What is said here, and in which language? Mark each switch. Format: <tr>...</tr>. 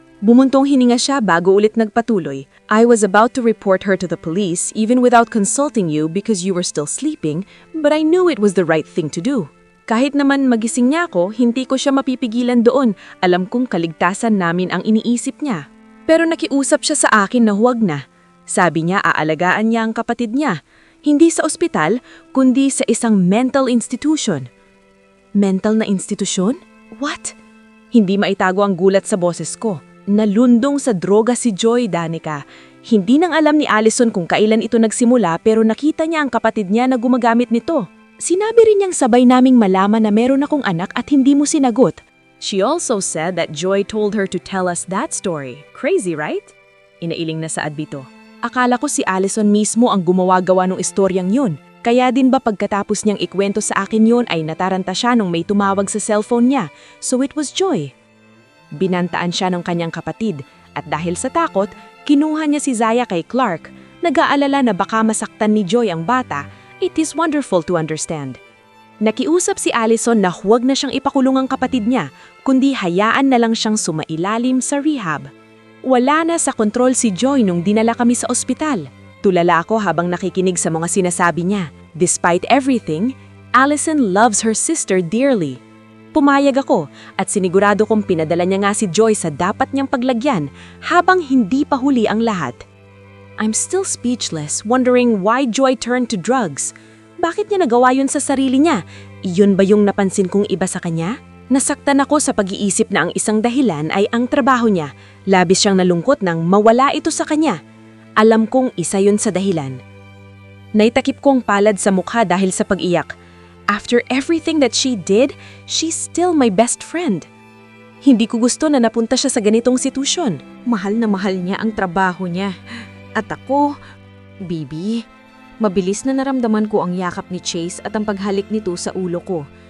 <tl>Bumuntong hininga siya bago ulit nagpatuloy.</tl> <en>I was about to report her to the police even without consulting you because you were still sleeping, but I knew it was the right thing to do.</en> <tl>Kahit naman magising niya ako, hindi ko siya mapipigilan doon. Alam kong kaligtasan namin ang iniisip niya. Pero nakiusap siya sa akin na huwag na. Sabi niya aalagaan niya ang kapatid niya. Hindi sa ospital, kundi sa isang mental institution. Mental na institusyon? What? Hindi maitago ang gulat sa boses ko. Nalundong sa droga si Joy, Danica. Hindi nang alam ni Allison kung kailan ito nagsimula pero nakita niya ang kapatid niya na gumagamit nito. Sinabi rin niyang sabay naming malaman na meron akong anak at hindi mo sinagot.</tl> <en>She also said that Joy told her to tell us that story. Crazy, right?</en> <tl>Inailing na saad bito. Akala ko si Allison mismo ang gumawa-gawa ng istoryang yun. Kaya din ba pagkatapos niyang ikwento sa akin yun ay nataranta siya nung may tumawag sa cellphone niya.</tl> <en>So it was Joy.</en> <tl>Binantaan siya ng kanyang kapatid at dahil sa takot, kinuha niya si Zaya kay Clark. Nag-aalala na baka masaktan ni Joy ang bata.</tl> <en>It is wonderful to understand.</en> <tl>Nakiusap si Allison na huwag na siyang ipakulong ang kapatid niya, kundi hayaan na lang siyang sumailalim sa rehab. Wala na sa kontrol si Joy nung dinala kami sa ospital. Tulala ako habang nakikinig sa mga sinasabi niya.</tl> <en>Despite everything, Allison loves her sister dearly.</en> <tl>Pumayag ako at sinigurado kong pinadala niya nga si Joy sa dapat niyang paglagyan habang hindi pa huli ang lahat.</tl> <en>I'm still speechless, wondering why Joy turned to drugs.</en> <tl>Bakit niya nagawa yun sa sarili niya? Iyon ba yung napansin kong iba sa kanya? Nasaktan ako sa pag-iisip na ang isang dahilan ay ang trabaho niya. Labis siyang nalungkot nang mawala ito sa kanya. Alam kong isa yun sa dahilan. Naitakip kong palad sa mukha dahil sa pag-iyak.</tl> <en>After everything that she did, she's still my best friend.</en> <tl>Hindi ko gusto na napunta siya sa ganitong sitwasyon. Mahal na mahal niya ang trabaho niya. At ako, Bibi, mabilis na naramdaman ko ang yakap ni Chase at ang paghalik nito sa ulo ko.</tl>